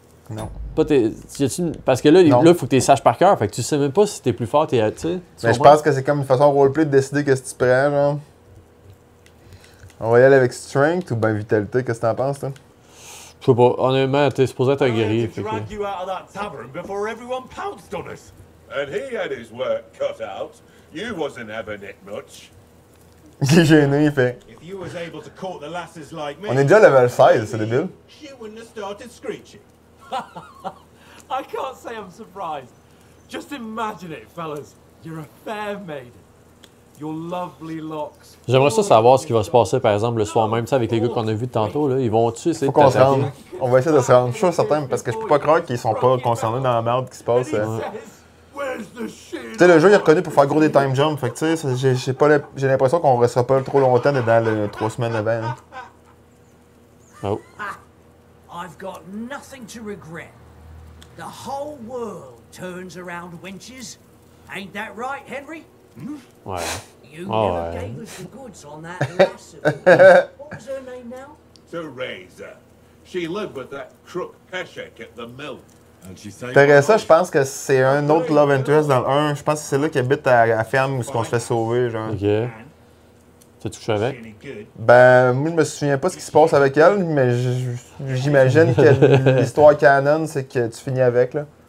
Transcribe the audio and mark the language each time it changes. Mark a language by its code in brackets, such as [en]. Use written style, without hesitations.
[fr] Non. Pas parce que là, Non. il faut que tu les saches par cœur. Fait que tu sais même pas si t'es plus fort, tu sais. Mais je pense que c'est comme une façon roleplay de décider qu'est-ce que tu prends, genre. On va y aller avec Strength ou bien Vitalité, qu'est-ce que t'en penses, toi? Je sais pas. Honnêtement, t'es supposé être un guerrier. [en] I had to [fr] Fait que... [en] drag you out of that tavern before everyone pounced on us. And he had his work cut out. You wasn't having it much. [fr] Il est gêné, il fait. [en] If you was able to court the lasses like me, [fr] On est déjà level 16, c'est débile. [en] she wouldn't have started screeching. I can't say I'm surprised. Just imagine it, fellas. You're a fair maiden. Your lovely locks. [fr] J'aimerais ça savoir ce qui va se passer, par exemple, le soir même, tu sais, avec les gars qu'on a vus tantôt, là. Ils vont-tu essayer Faut de qu'on se t'attaquer? rende. On va essayer de se rendre. Je suis sûr certain, parce que je peux pas croire qu'ils sont pas concernés dans la merde qui se passe. [en] Where's the shit? [fr] Tu sais, le jeu il est reconnu pour faire gros des time jumps. Fait que tu sais, j'ai l'impression qu'on restera pas trop longtemps dans les 3 semaines avant. Hein. Oh. [en] I've got nothing to regret. The whole world turns around wenches. Ain't that right, Henry? [fr] Ouais. [en] You Oh, never [fr] ouais. [en] gave us the goods on that lass of yours. What was her name now? Teresa. She lived with that crook Peshek at the mill. And she saved [fr] Teresa, je pense que c'est un autre love interest dans le 1. Je pense que c'est là qui habite à la ferme où on se fait sauver, genre. Ok. T'as touché avec? [en] Any good? [fr] Ben, moi, je me souviens pas ce qui se passe avec elle, mais j'imagine que l'histoire canon, c'est que tu finis avec, là.